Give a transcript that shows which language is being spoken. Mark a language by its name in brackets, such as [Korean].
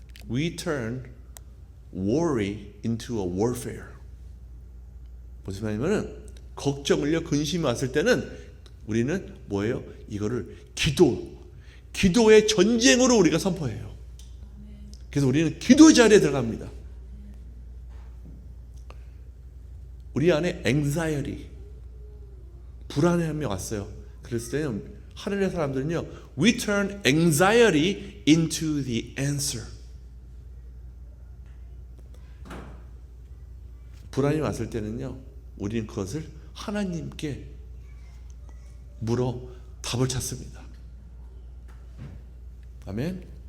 [English] We turn worry into a warfare. [Korean] 무슨 말이냐면 걱정을요, 근심이 왔을 때는 우리는 뭐예요? 이거를 기도의 전쟁으로 우리가 선포해요. 그래서 우리는 기도 자리에 들어갑니다. 우리 안에 anxiety, 불안함이 왔어요. 그랬을 때는 하늘의 사람들은요, [English] we turn anxiety into the answer. [Korean] 불안이 왔을 때는요, 우리는 그것을 하나님께 물어 답을 찾습니다. 아멘.